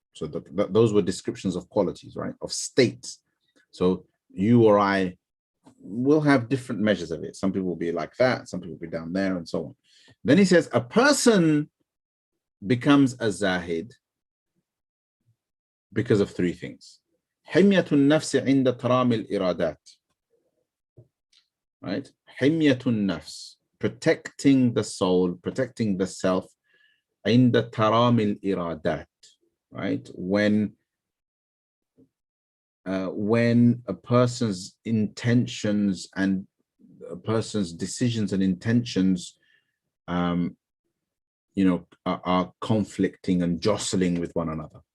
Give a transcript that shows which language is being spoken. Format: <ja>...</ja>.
<en>So those were descriptions of qualities, right? Of states. So you or I, we'll have different measures of it. Some people will be like that, some people will be down there, and so on. Then he says, a person becomes a zahid because of three things.</en> <ar>حمية النفس عند ترامي الإرادات.</ar> <en>Right?</en> <ar>حمية النفس,</ar> <en>protecting the soul, protecting the self,</en> <ar>عند ترامي الإرادات.</ar> <en>Right? When a person's intentions and a person's decisions and intentions, are conflicting and jostling with one another.</en>